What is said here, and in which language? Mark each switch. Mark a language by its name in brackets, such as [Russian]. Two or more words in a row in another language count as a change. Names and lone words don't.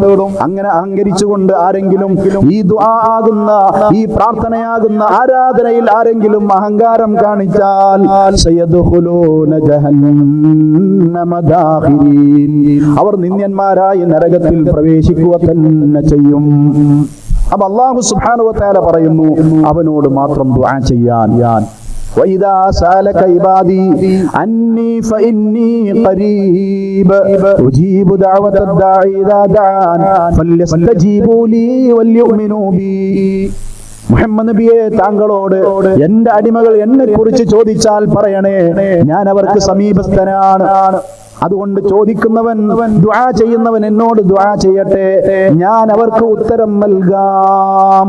[Malayalam] അങ്ങനെ അഹങ്കരിച്ചുകൊണ്ട് ആരെങ്കിലും ഈ ദുആ ആകുന്ന, ഈ പ്രാർത്ഥനയാകുന്ന ആരാധനയിൽ ആരെങ്കിലും അഹങ്കാരം കാണിച്ചാൽ അവർ നിന്ദ്യന്മാരായി നരകത്തിൽ പ്രവേശിക്കുക തന്നെ ചെയ്യും. അപ്പൊ [Arabic] الله سبحانه وتعالى [Malayalam] പറയുന്നു, അവനോട് മാത്രം ദുആ ചെയ്യാൻ. [Arabic] وَإِذَا سَأَلَكَ عِبَادِي أَنِّي فَإِنِّي قَرِيبٌ أُجِيبُ دَعْوَةَ الدَّاعِ إِذَا دَعَانِ فَلْيَسْتَجِيبُوا لِي وَلْيُؤْمِنُوا بِي. [Malayalam] മുഹമ്മദ് നബിയെ, താങ്കളോട് എന്റെ അടിമകൾ എന്നെ കുറിച്ച് ചോദിച്ചാൽ പറയണേ, ഞാൻ അവർക്ക് സമീപസ്ഥനാണ്. അതുകൊണ്ട് ചോദിക്കുന്നവൻ, ദുആ ചെയ്യുന്നവൻ എന്നോട് ദുആ ചെയ്യട്ടെ, ഞാൻ അവർക്ക് ഉത്തരം നൽകാം.